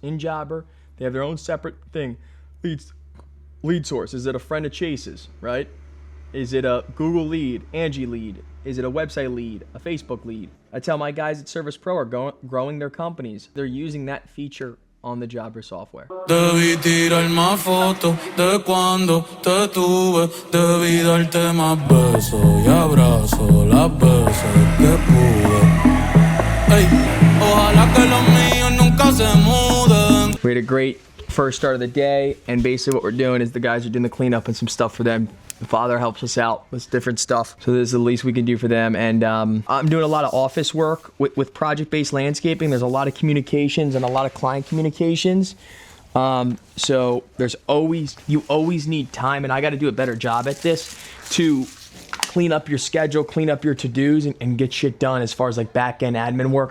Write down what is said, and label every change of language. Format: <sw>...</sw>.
<en>In Jobber, they have their own separate thing. Lead source. Is it a friend of Chase's, right? Is it a Google lead, Angie lead? Is it a website lead, a Facebook lead? I tell my guys at Service Pro are growing their companies. They're using that feature on the Jobber software.</en> <es>Debí tirar más fotos de cuando te tuve. Debí darte más besos y abrazos las veces que pude. Ey, ojalá que los míos nunca se muden.</es> <en>We had a great first start of the day, and basically what we're doing is the guys are doing the cleanup and some stuff for them. The father helps us out with different stuff, so this is the least we can do for them. And I'm doing a lot of office work with project-based landscaping. There's a lot of communications and a lot of client communications. So you always need time, and I got to do a better job at this to clean up your schedule, clean up your to-dos, and get shit done as far as like back-end admin work.</en>